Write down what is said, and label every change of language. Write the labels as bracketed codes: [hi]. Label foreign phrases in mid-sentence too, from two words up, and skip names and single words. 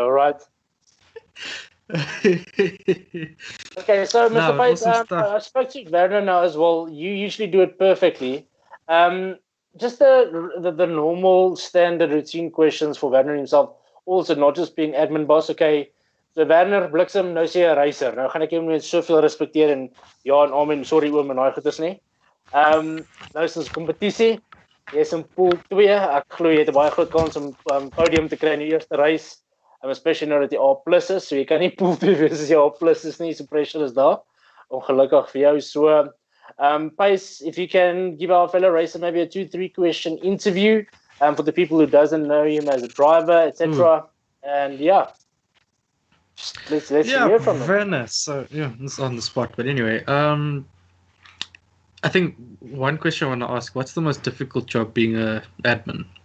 [en] All right. Okay, so Mr. Pace, I spoke to Werner now as well. You usually do it perfectly. Just the normal standard routine questions for Werner himself. Also, not just being admin boss. Okay, so [af] Werner Bliksem, nou sê 'n racer. Nou gaan ek jou met soveel respekteer en ja en amen. Sorry oom en daai goeders nie. Nou is ons kompetisie. Jy's in pool 2. Ek glo jy het 'n baie groot kans om podium te kry in die eerste race. [en] Especially now that [af] die A+ is, so jy kan nie pool 2 wees as jy A+ is nie, so pressure is daar. Ongelukkig vir jou. [en] So, Pace, if you can give our fellow racer maybe a 2-3 question interview for the people who doesn't know him as a driver, etc. And yeah, let's hear from him. Very nice. So yeah, it's on the spot. But anyway, I think one question I want to ask: what's the most difficult job being an admin?